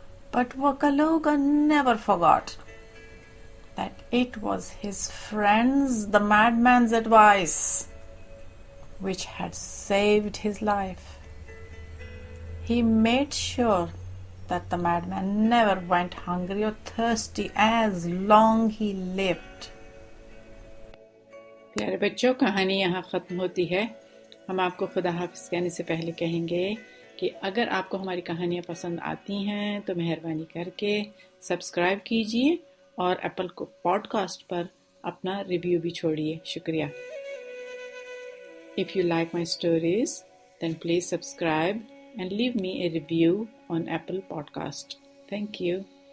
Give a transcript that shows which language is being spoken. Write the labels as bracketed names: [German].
[English] But Wakaluga never forgot that it was his friends, the madman's advice, which had saved his life. He made sure that the madman never went hungry or thirsty as long he lived. [Hindi] प्यारे बच्चों, कहानी यहाँ ख़त्म होती है। हम आपको खुदा हाफ़िज़ कहने से पहले कहेंगे कि अगर आपको हमारी कहानियाँ पसंद आती हैं तो मेहरबानी करके सब्सक्राइब कीजिए और एप्पल पॉडकास्ट पर अपना रिव्यू भी छोड़िए। शुक्रिया। [English] If you like my stories, then please subscribe and leave me a review on Apple Podcast. Thank you.